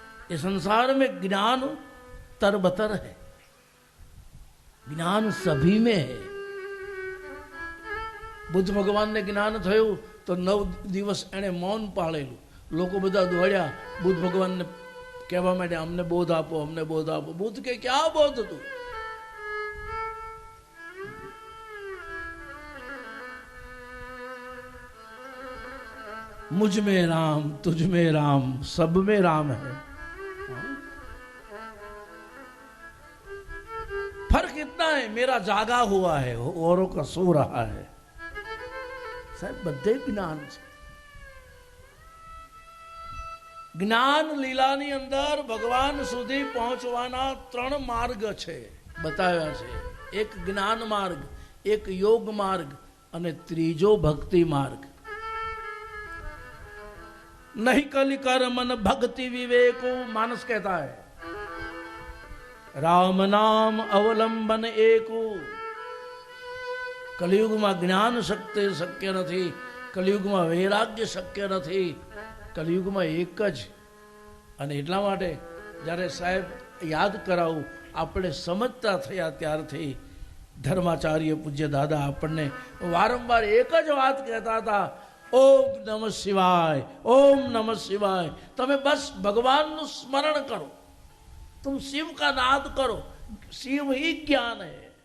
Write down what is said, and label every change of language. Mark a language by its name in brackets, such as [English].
[Hindi] ये संसार में ज्ञान तरबतर है, ज्ञान सभी में है. बुद्ध भगवान ने ज्ञान [Gujarati] થયું તો 9 દિવસ એને મૌન પાળેલું. લોકો બધા દોડ્યા બુદ્ધ ભગવાનને કહેવા માટે, અમને બોધ આપો, અમને બોધ આપો. બુદ્ધ કે ક્યાં બોધ હતું? [Hindi] मुझ में राम, तुझ में राम, सब में राम है. फर्क इतना है, मेरा जागा हुआ है, औरों का सो रहा है. [Gujarati] साहब, બધે જ્ઞાન છે. જ્ઞાન લીલાની અંદર ભગવાન સુધી પહોંચવાના 3 માર્ગ છે, બતાવ્યા છે. એક જ્ઞાન માર્ગ, એક યોગ માર્ગ અને ત્રીજો ભક્તિ માર્ગ. [Hindi] नहीं कलि कर मन भक्ति विवेको. मानस कहता है राम नाम अवलंबन एको. [Gujarati] कलियुगમાં જ્ઞાન શક્ય નથી, કલિયુગમાં વૈરાગ્ય શક્ય નથી, કલિયુગમાં એક જ. અને એટલા માટે જ્યારે સાહેબ યાદ કરાવું, આપણે સમજતા થયા ત્યારથી ધર્માચાર્ય પૂજ્ય દાદા આપણને વારંવાર એક જ વાત કહેતા હતા, ओम नमः शिवाय, ओम नमः शिवाय. તમે બસ ભગવાનનું સ્મરણ કરો, [Hindi] तुम शिव का नाद करो. शिव ही ज्ञान है.